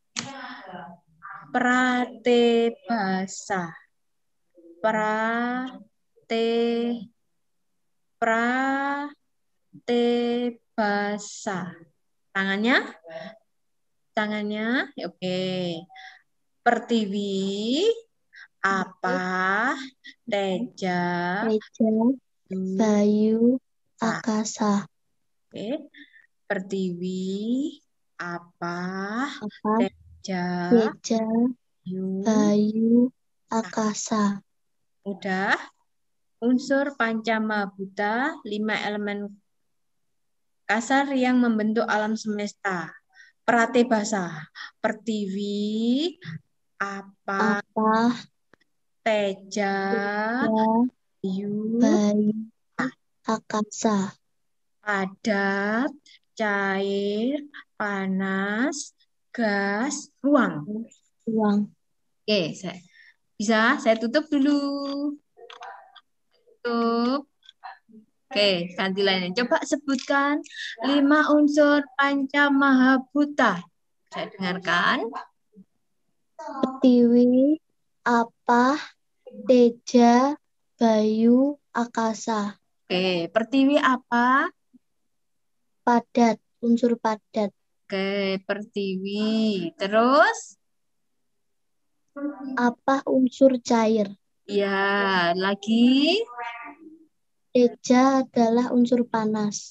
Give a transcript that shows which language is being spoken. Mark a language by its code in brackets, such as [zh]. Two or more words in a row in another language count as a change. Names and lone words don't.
[id] Pratebasa. Pratebasa. Tangannya, oke. Pertiwi, apah, teja, bayu, akasa. Oke. Pertiwi, apah, teja, bayu, akasa. Udah. Unsur Pancamabuta, 5 elemen kasar yang membentuk alam semesta. Pratebasa, pertiwi, apah, teja, bayu, akasa. Padat, cair, panas, gas, ruang. Oke, saya tutup dulu. Tutup. Oke, ganti lainnya. Coba sebutkan 5 unsur Pancamahabhuta. Saya dengarkan. Pertiwi, apah, teja, bayu, akasa. Oke, pertiwi apa? Padat, unsur padat. Oke, pertiwi. Terus? Apah, unsur cair. Ya, lagi? Teja adalah unsur panas.